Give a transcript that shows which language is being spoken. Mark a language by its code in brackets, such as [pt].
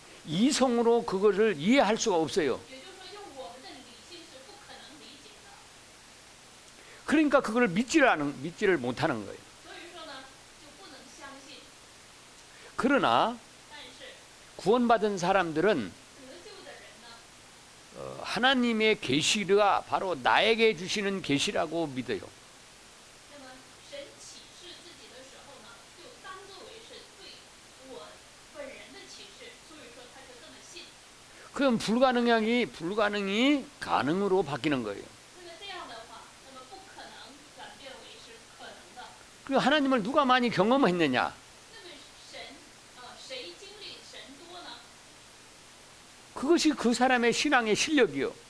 [ko] 이성으로 그거를 이해할 수가 없어요. [zh] 也就是说用我们的理性是不可能理解的， [ko] 그러니까 그거를 믿지를 못하는 거예요. [zh] 所以说呢就不能相信。 [ko] 그러나 [zh] 但是 [ko] 구원받은 사람들은 [zh] 得救的人呢， [ko] 하나님의 계시가 바로 나에게 주시는 계시라고 믿어요. [zh] 那么神启示自己的时候呢，就当作为是对我本人的启示，所以说他就这么信。 [ko] 그럼 불가능이 가능으로 바뀌는 거예요. [zh] 那么这样的话，那么不可能转变为是可能的。 [ko] 그 하나님을 누가 많이 경험했느냐? [zh] 那么神谁经历神多呢？ [ko] 그것이 그 사람의 신앙의 실력이요.